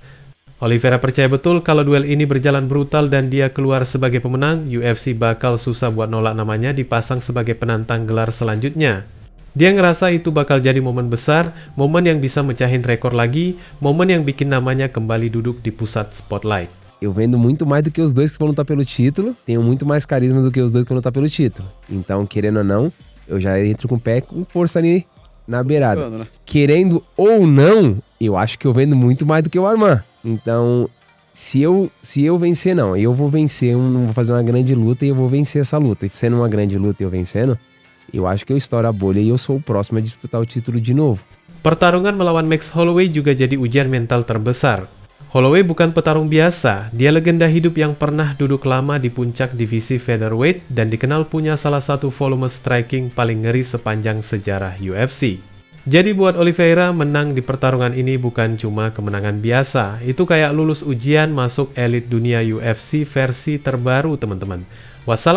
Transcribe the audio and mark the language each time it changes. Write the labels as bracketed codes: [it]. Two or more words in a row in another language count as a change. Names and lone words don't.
[id] Oliveira percaya betul kalau duel ini berjalan brutal dan dia keluar sebagai pemenang, UFC bakal susah buat nolak namanya dipasang sebagai penantang gelar selanjutnya. Dia ngerasa itu bakal jadi momen besar, momen yang bisa mecahin rekor lagi, momen yang bikin namanya kembali duduk di pusat spotlight. [pt] Eu vendo muito mais do que os dois que vão lutar pelo título, tenho muito mais carisma do que os dois que vão lutar pelo título. Então, querendo ou não, eu já entro com o pé com força ali na beirada. Querendo ou não, eu acho que eu vendo muito mais do que o Arman. Então, se eu vencer, não, eu vou vencer, vou fazer uma grande luta e eu vou vencer essa luta. E sendo uma grande luta e eu vencendo, eu acho que eu estouro a bolha e eu sou o próximo a disputar o título de novo. [id] Pertarungan melawan Max Holloway juga jadi ujian mental terbesar. Holloway bukan petarung biasa, dia legenda hidup yang pernah duduk lama di puncak divisi featherweight dan dikenal punya salah satu volume striking paling ngeri sepanjang sejarah UFC. Jadi buat Oliveira, menang di pertarungan ini bukan cuma kemenangan biasa, itu kayak lulus ujian masuk elit dunia UFC versi terbaru teman-teman.